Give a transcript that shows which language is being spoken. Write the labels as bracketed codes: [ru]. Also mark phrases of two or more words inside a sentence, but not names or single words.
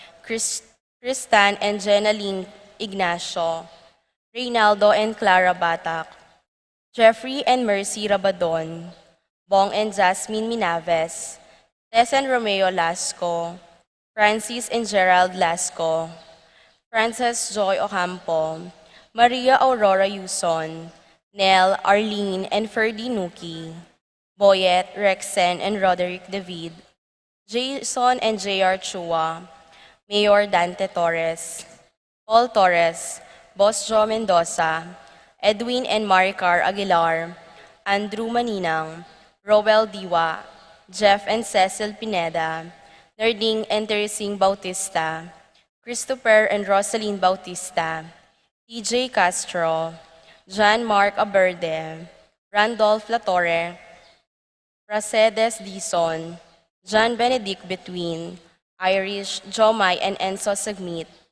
[en] Kristan and Jenaline Ignacio, Reynaldo and Clara Batak, Jeffrey and Mercy Rabadon, Bong and Jasmine Minaves, Tess and Romeo Lasco, Francis and Gerald Lasco, Frances Joy Ocampo, Maria Aurora Yuson, Nell, Arlene, and Ferdy Nuki, Boyet, Rexen, and Roderick David, Jason and J.R. Chua, Mayor Dante Torres, Paul Torres, Boss Joe Mendoza, Edwin and Maricar Aguilar, Andrew Maninang, Roel Diwa, Jeff and Cecil Pineda, Nerding and Teresing Bautista, Christopher and Rosaline Bautista, TJ Castro, John Mark Aberde, Randolph Latorre, Pracedes Dison, John Benedict Between, Irish, Jomai and Enzo Sagmit,